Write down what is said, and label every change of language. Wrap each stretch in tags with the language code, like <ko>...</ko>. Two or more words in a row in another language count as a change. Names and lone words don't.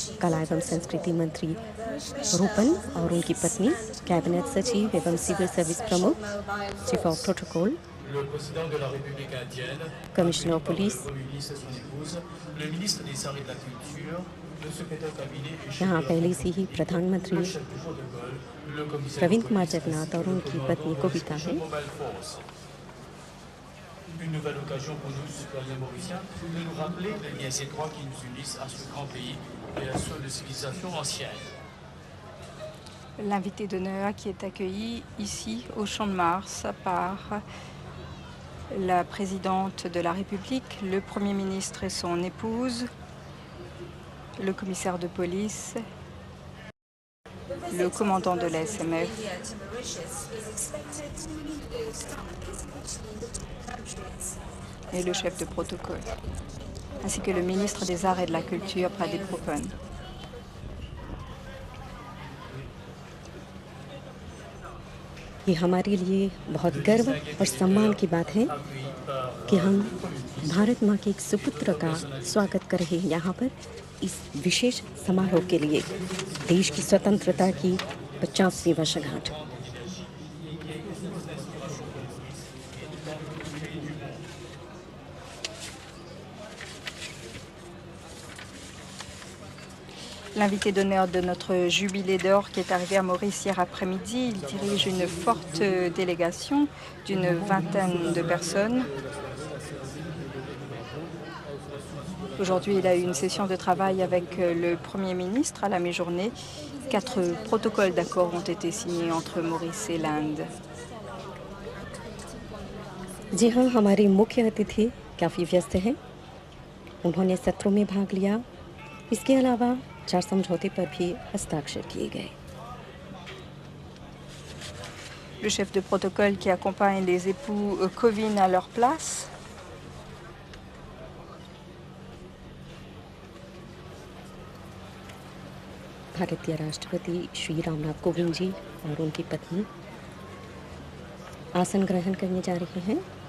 <hi>कला एवं संस्कृति मंत्री रूपन और उनकी पत्नी, कैबिनेट सचिव एवं सिविल सर्विस प्रमुख,</hi> <en>chief of protocol, commissioner of police,</en> <hi>यहाँ पहले से ही प्रधानमंत्री प्रवीण कुमार जगन्नाथ और उनकी पत्नी कविता है।</hi> <fr>Une nouvelle occasion pour nous, citoyens mauriciens, de nous rappeler les liens étroits qui nous unissent à ce grand pays et à ceux de civilisation ancienne. L'invité d'honneur qui est accueilli ici au Champ de Mars par la présidente de la République, le Premier ministre et son épouse, le commissaire de police, le commandant de la SMF, et le chef de protocole, ainsi que le ministre des Arts et de la Culture, Pradeep Rupan.</fr> <hi>ये हमारे लिए बहुत गर्व और सम्मान की बात है कि हम भारत माँ के एक सुपुत्र का स्वागत कर रहे हैं यहाँ पर इस विशेष समारोह के लिए, देश की स्वतंत्रता की 50वीं वर्षगांठ।</hi> <fr>L'invité d'honneur de notre jubilé d'or qui est arrivé à Maurice hier après-midi, il dirige une forte délégation d'une 20aine de personnes. Aujourd'hui, il a eu une session de travail avec le Premier ministre à la mi-journée. 4 protocoles d'accord ont été signés entre Maurice et l'Inde.</fr> <hi>जी हाँ, हमारे मुख्य अतिथि काफ़ी व्यस्त हैं। उन्होंने सत्रों में भाग लिया। इसके अलावा 4 समझौते पर भी हस्ताक्षर किए गए।</hi> <fr>Le chef de protocole qui accompagne les époux Kovind à leur place.</fr> <hi>भारतीय राष्ट्रपति श्री रामनाथ कोविंद जी और उनकी पत्नी आसन ग्रहण करने जा रहे हैं।</hi>